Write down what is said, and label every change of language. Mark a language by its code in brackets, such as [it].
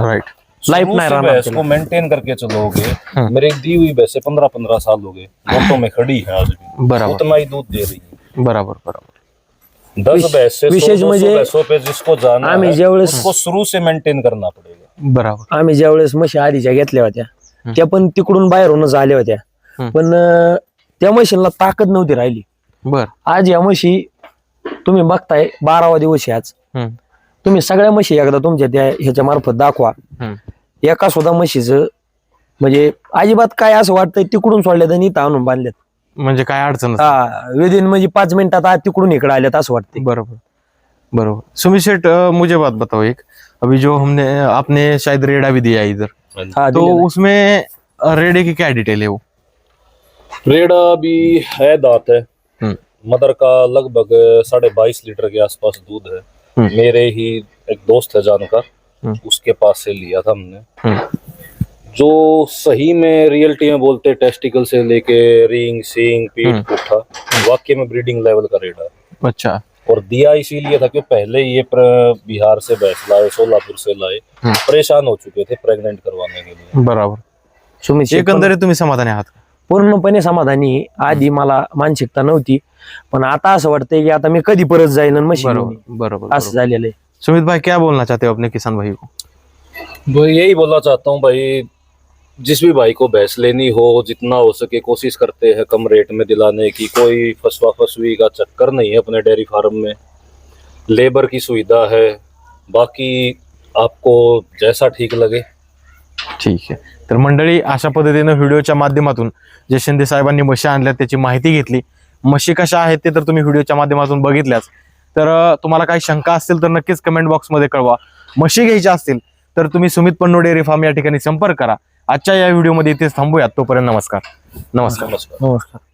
[en] Right. [hi] Life नहीं रहना, भैंस को मेंटेन करके चलोगे। मेरे दी हुई भैंसे 15-15 साल हो गए, गोटों में खड़ी है आज भी, उतना ही दूध दे रही है। बराबर। 10 भैंसे, विशेष 100-200 भैंसों पे जिसको जाना है, उसको शुरू से मेंटेन करना पड़ेगा। बराबर। [mr] आम्ही ज्यावेळेस म्हशी आधीच्या घेतल्या होत्या, त्या पण तिकडून बाहेरूनच आल्या होत्या, पण त्या म्हशीला ताकद नव्हती राहिली. आज या म्हशी तुम्ही बघताय 12वा दिवस आहे आज. तुम्ही सगळ्या म्हशी एकदा तुमच्या त्या ह्याच्या मार्फत दाखवा, एका सुद्धा म्हशीचं म्हणजे अजिबात काय असं वाटतंय तिकडून सोडल्यात आणि इथं आणून बांधल्यात, म्हणजे काय अडचण विदिन म्हणजे 5 मिनिटात आज तिकडून इकडे आल्यात असं वाटतंय. बरोबर. [hi] सुमित शेठ, मुझे बात बताओ एक, अभी जो हमने आपने शायद रेडा भी दिया इधर, तो उसमें रेडे की क्या डिटेल है? वो रेडा भी है, दांत है, मदर का लगभग 22.5 लीटर के आसपास दूध है। मेरे ही एक दोस्त है जानकर, उसके पास से लिया था हमने। जो सही में रियलिटी में बोलते टेस्टिकल से लेके रिंग, सींग, पीठ, पुट्ठा, वाकई में ब्रीडिंग लेवल का रेडा है। अच्छा। और दिया इसीलिए था कि पहले ये बिहार से भैंस लाए, सोलापुर से लाए, परेशान हो चुके थे प्रेग्नेंट करवाने के लिए। बराबर। [mr] एकंदरीत तुम्ही समाधानी आहात? पूर्णपणे समाधानी. आधी मला मानसिकता नव्हती, पण आता असं वाटतंय की आता मी कधी परत जाईन आणि मशीन. बरोबर. असं झालेलं आहे. [hi] सुमित भाई, क्या बोलना चाहते हो अपने किसान भाई को? भाई यही बोलना चाहता हूँ भाई, जिस भी भाई को भैंस लेनी हो, जितना हो सके कोशिश करते हैं कम रेट में दिलाने की। कोई फसवा फसवी का चक्कर नहीं है अपने डेयरी फार्म में, लेबर की सुविधा है, बाकी आपको जैसा ठीक लगे। [mr] ठीक आहे. तर मंडळी, अशा पद्धतीने व्हिडिओच्या माध्यमातून जे शिंदे साहेबांनी म्हशी आणल्या त्याची माहिती घेतली. म्हशी कशा आहेत ते तर तुम्ही व्हिडिओच्या माध्यमातून बघितल्याच. तर तुम्हाला काही शंका असतील तर नक्कीच कमेंट बॉक्समध्ये कळवा. म्हशी घ्यायच्या असतील तर तुम्ही सुमित पन्नू डेअरी फार्म या ठिकाणी संपर्क करा. आजच्या या व्हिडिओमध्ये इथेच थांबूयात. तोपर्यंत नमस्कार.